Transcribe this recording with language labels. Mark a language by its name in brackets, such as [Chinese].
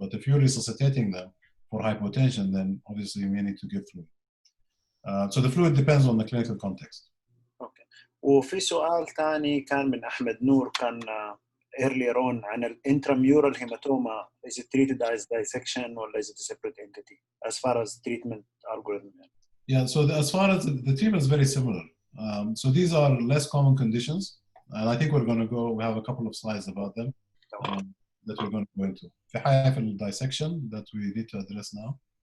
[English] But if you're resuscitating them for hypotension, then obviously you may need to give fluid. So the fluid depends on the clinical context. Okay. [Arabic] وفي سؤال ثاني كان من أحمد نور، كان [English] earlier on [Arabic] عن intramural hematoma. [English] Is it treated as dissection or is it a separate entity as far as treatment algorithm? Yeah, so as far as the treatment is very similar. So these are less common conditions, and I think we're going to go. We have a couple of slides about them that we're going to go into. [Arabic] في حاجة في [English] dissection that we need to address now.